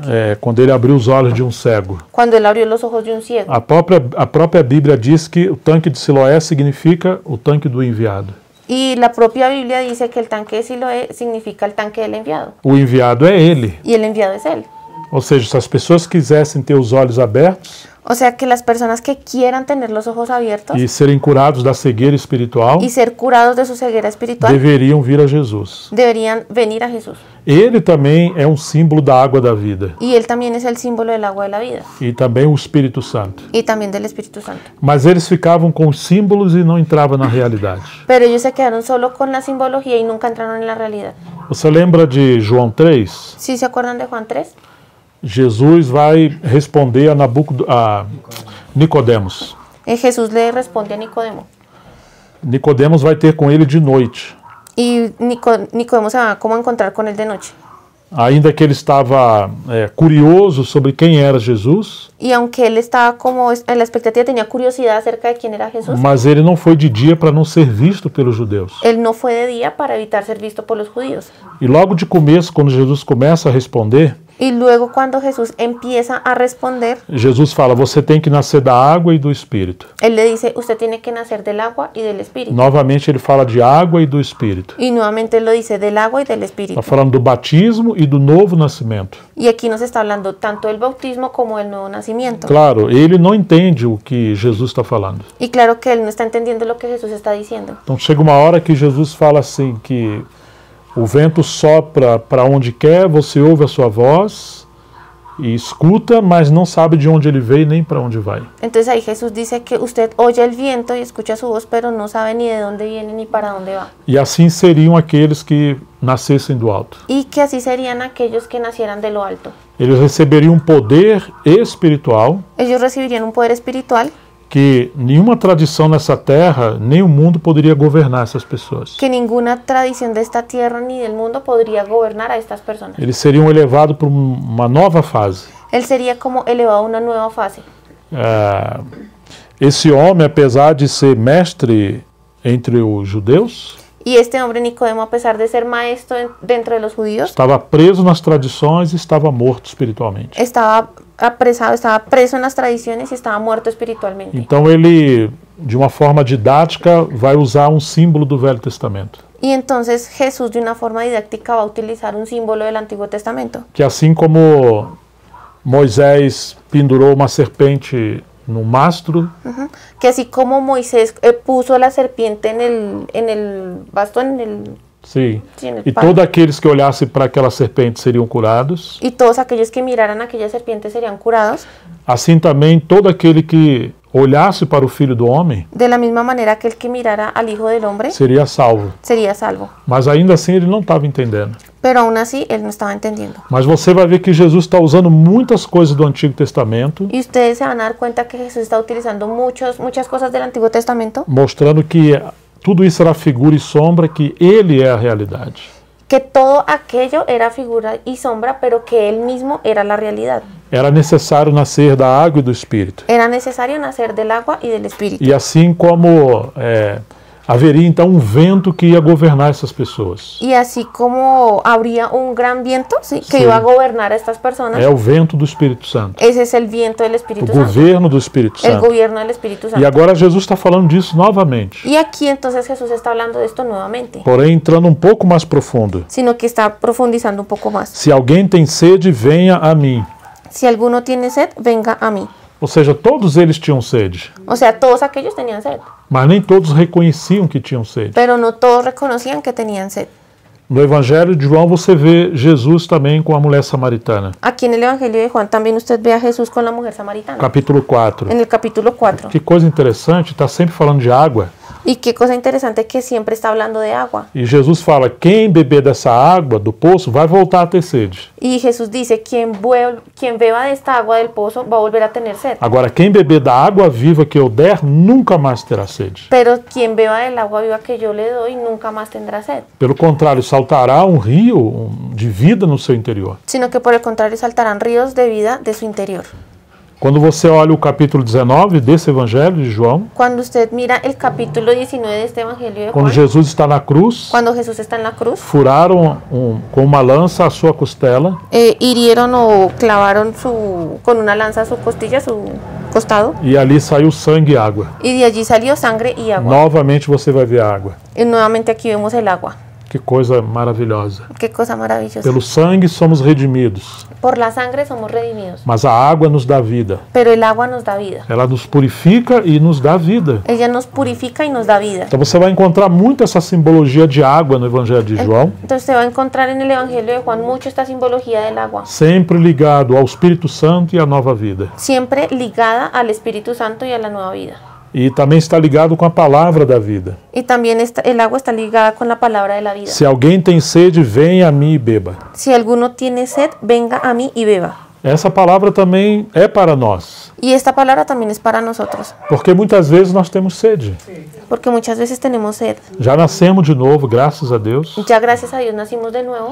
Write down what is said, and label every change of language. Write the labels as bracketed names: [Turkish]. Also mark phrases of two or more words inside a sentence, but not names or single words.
[Portuguese] Quando ele abriu os olhos de um cego. [Spanish] Cuando él abrió los ojos de un ciego. [Portuguese] A própria Bíblia diz que o tanque de Siloé significa o tanque do enviado. [Spanish] Y la propia Biblia dice que el tanque de Siloé significa el tanque del enviado. [Portuguese] O enviado é ele. [Spanish] Y el enviado es él. [Portuguese] Ou seja, se as pessoas quisessem ter os olhos abertos, [Spanish] O sea, que las personas que quieran tener los ojos abiertos [Portuguese] e serem curados da cegueira espiritual, [Spanish] y ser curados de su ceguera espiritual, [Portuguese] deveriam vir a Jesus. [Spanish] deberían venir a Jesús. [Portuguese] Ele também é um símbolo da água da vida [Spanish] Y él también es el símbolo del agua de la vida [Portuguese] e também o Espírito Santo. [Spanish] y también del Espíritu Santo. [Portuguese] Mas eles ficavam com os símbolos e não entravam na realidade. [Spanish] Pero ellos se quedaron solo con la simbología y nunca entraron en la realidad. [Portuguese] Você lembra de João 3? [Spanish] ¿Sí se acuerdan de Juan 3? [Portuguese] Jesus vai responder a Nicodemos. [Spanish] Jesús le responde a Nicodemo. [Portuguese] Nicodemos vai ter com ele de noite. [Spanish] Y Nicodemo se va como a encontrar con él de noche. [Portuguese] Ainda que ele estava curioso sobre quem era Jesus, [Spanish] Y aunque él estaba como en la expectativa, tenía curiosidad acerca de quién era Jesús, [Portuguese] mas ele não foi de dia para não ser visto pelos judeus. [Spanish] él no fue de día para evitar ser visto por los judíos. [Portuguese] E logo de começo, quando Jesus começa a responder, [Spanish] Y luego cuando Jesús empieza a responder, [Portuguese] Jesus fala, você tem que nascer da água e do Espírito. [Spanish] él le dice, usted tiene que nacer del agua y del Espíritu. [Portuguese] Novamente ele fala de água e do Espírito. [Spanish] Y nuevamente él lo dice, del agua y del Espíritu. [Portuguese] Está falando do batismo e do novo nascimento. [Spanish] Y aquí nos está hablando tanto del bautismo como del nuevo nacimiento. [Portuguese] Claro, ele não entende o que Jesus está falando. [Spanish] Y claro que él no está entendiendo lo que Jesús está diciendo. [Portuguese] Então chega uma hora que Jesus fala assim, que o vento sopra para onde quer, você ouve a sua voz e escuta, mas não sabe de onde ele veio nem para onde vai. [Spanish] Entonces ahí Jesús dice que usted oye el viento y escucha su voz, pero no sabe ni de dónde viene ni para dónde va. [Portuguese] E assim seriam aqueles que nascessem do alto. [Spanish] Y que así serían aquellos que nacieran de lo alto. [Portuguese] Eles receberiam um poder espiritual [Spanish] Ellos recibirían un poder espiritual [Portuguese] que nenhuma tradição nessa terra, nem o mundo poderia governar essas pessoas. [Spanish] que ninguna tradición de esta tierra ni del mundo podría gobernar a estas personas. [Portuguese] Eles seriam elevados para uma nova fase. [Spanish] Él sería como elevado a una nueva fase. [Portuguese] Esse homem, apesar de ser mestre entre os judeus, [Spanish] Y este hombre Nicodemo, a pesar de ser maestro dentro de los judíos, [Portuguese] estava preso nas tradições e estava morto espiritualmente. [Spanish] estaba apresado, estaba preso en las tradiciones y estaba muerto espiritualmente. [Portuguese] Então ele, de uma forma didática, vai usar um símbolo do Velho Testamento. [Spanish] Y entonces Jesús, de una forma didáctica, va a utilizar un símbolo del Antiguo Testamento. [Portuguese] Que assim como Moisés pendurou uma serpente no mastro, [Spanish] Que así como Moisés puso la serpiente en el bastón, [Portuguese] sim, [Spanish] sí, en el [Portuguese] e [Spanish] palo, [Portuguese] todos aqueles que olhassem para aquela serpente seriam curados, [Spanish] y todos aquellos que miraran aquella serpiente serían curados, [Portuguese] assim também todo aquele que olhasse para o Filho do Homem, [Spanish] de la misma manera que el que mirara al Hijo del Hombre [Portuguese] seria salvo. [Spanish] sería salvo. [Portuguese] Mas ainda assim ele não estava entendendo. [Spanish] Pero aún así, él no estaba entendiendo. [Portuguese] Mas você vai ver que Jesus está usando muitas coisas do Antigo Testamento, [Spanish] Y ustedes se van a dar cuenta que Jesús está utilizando muchas cosas del Antiguo Testamento, [Portuguese] mostrando que tudo isso era figura e sombra, que ele é a realidade. [Spanish] que todo aquello era figura y sombra, pero que él mismo era la realidad. [Portuguese] Era necessário nascer da água e do Espírito. [Spanish] Era necesario nacer del agua y del Espíritu. [Portuguese] E assim como haveria então um vento que ia governar essas pessoas. [Spanish] Y así como habría un gran viento, ¿sí?, que Sí. iba a gobernar a estas personas, [Portuguese] É o vento do Espírito Santo, [Spanish] ese es el viento del [Portuguese] o [Spanish] Espíritu Santo, [Portuguese] governo do Espírito [Spanish] el [Portuguese] Santo. [Spanish] gobierno del Espíritu [Portuguese] E [Spanish] Santo. [Portuguese] agora Jesus está falando disso novamente, [Spanish] Y aquí entonces Jesús está hablando de esto nuevamente, [Portuguese] porém entrando um pouco mais profundo. [Spanish] sino que está profundizando un poco más. [Portuguese] Se alguém tem sede, venha a mim. [Spanish] Si alguno tiene sed, venga a mí. [Portuguese] Ou seja, todos eles tinham sede, [Spanish] O sea, todos aquellos tenían sed, [Portuguese] mas nem todos reconheciam que tinham sede. [Spanish] pero no todos reconocían que tenían sed. [Portuguese] No Evangelho de João você vê Jesus também com a mulher samaritana. [Spanish] Aquí en el Evangelio de Juan también usted ve a Jesús con la mujer samaritana, [Portuguese] Capítulo 4. [Spanish] en el capítulo 4. [Portuguese] Que coisa interessante, está sempre falando de água. [Spanish] Y qué cosa interesante que siempre está hablando de agua. [Portuguese] E Jesus fala, quem beber dessa água do poço vai voltar a ter sede. [Spanish] Y Jesús dice, quien beba de esta agua del pozo va a volver a tener sed. [Portuguese] Agora, quem beber da água viva que eu der, nunca mais terá sede. [Spanish] Pero quien beba del agua viva que yo le doy nunca más tendrá sed. [Portuguese] Pelo contrário, saltará um rio de vida no seu interior. [Spanish] Sino que por el contrario saltarán ríos de vida de su interior. [Portuguese] Quando você olha o capítulo 19 desse Evangelho de João, [Spanish] Cuando usted mira el capítulo 19 de este Evangelio de [Portuguese] quando [Spanish] Juan, [Portuguese] Jesus está na cruz, [Spanish] cuando Jesús está en la cruz, [Portuguese] furaram com uma lança a sua costela [Spanish] hirieron o clavaron con una lanza su costilla, su costado, [Portuguese] e ali saiu sangue e água. [Spanish] y de allí salió sangre y agua. [Portuguese] Novamente você vai ver a água. [Spanish] Y nuevamente aquí vemos el agua. [Portuguese] Que coisa maravilhosa. [Spanish] Qué cosa maravillosa. [Portuguese] Pelo sangue somos redimidos, [Spanish] Por la sangre somos redimidos, [Portuguese] mas a água nos dá vida. [Spanish] pero el agua nos da vida. [Portuguese] Ela nos purifica e nos dá vida. [Spanish] Ella nos purifica y nos da vida. [Portuguese] Então você vai encontrar muito essa simbologia de água no Evangelho de João, [Spanish] Entonces se va a encontrar en el Evangelio de Juan mucho esta simbología del agua, [Portuguese] sempre ligado ao Espírito Santo e à nova vida. [Spanish] siempre ligada al Espíritu Santo y a la nueva vida. [Portuguese] E também está ligado com a palavra da vida. [Spanish] Y también el agua está ligada con la palabra de la vida. [Portuguese] Se alguém tem sede, venha a mim e beba. [Spanish] Si alguno tiene sed, venga a mí y beba. [Portuguese] Essa palavra também é para nós, [Spanish] Y esta palabra también es para nosotros, [Portuguese] porque muitas vezes nós temos sede. [Spanish] porque muchas veces tenemos sed. [Portuguese] Já nascemos de novo, graças a Deus, [Spanish] Ya gracias a Dios nacimos de nuevo,